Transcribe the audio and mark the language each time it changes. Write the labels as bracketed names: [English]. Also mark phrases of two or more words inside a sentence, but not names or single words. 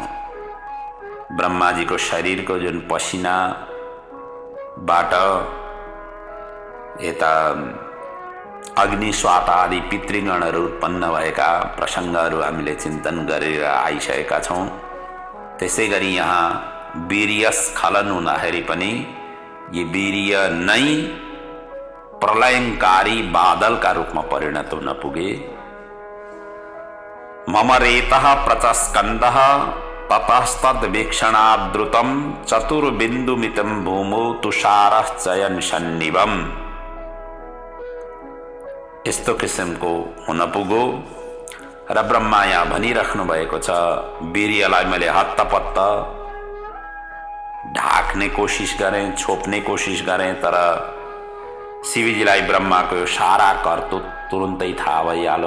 [Nepali] ब्रह्माजीको शरीरको जुन पसिनाबाट यता अग्नि स्वात आदि पितृगणहरू उत्पन्न भएका प्रसङ्गहरू हामीले चिन्तन गरेर आइसकेका छौँ। त्यसै गरी यहाँ वीर्य स्खलन हुँदाखेरि पनि यी वीर्य नै प्रलयनकारी बादलका रूपमा परिणत हुन पुगे। [Sanskrit] मम रेतः प्रचस्कन्दः ततस्तद्वीक्षणाद्रुतं चतुर्बिन्दुमितं भूमौ तुषारः चयन सन्निभम्। [Nepali] यस्तो किसिमको हुन पुग्यो र ब्रह्मा यहाँ भनिराख्नु भएको छ, वीर्यलाई मैले हत्तपत्त ढाक्ने कोसिस गरेँ, छोप्ने कोसिस गरेँ, तर शिवजीलाई ब्रह्माको यो सारा करतुत तुरुन्तै थाहा भइहाल्यो।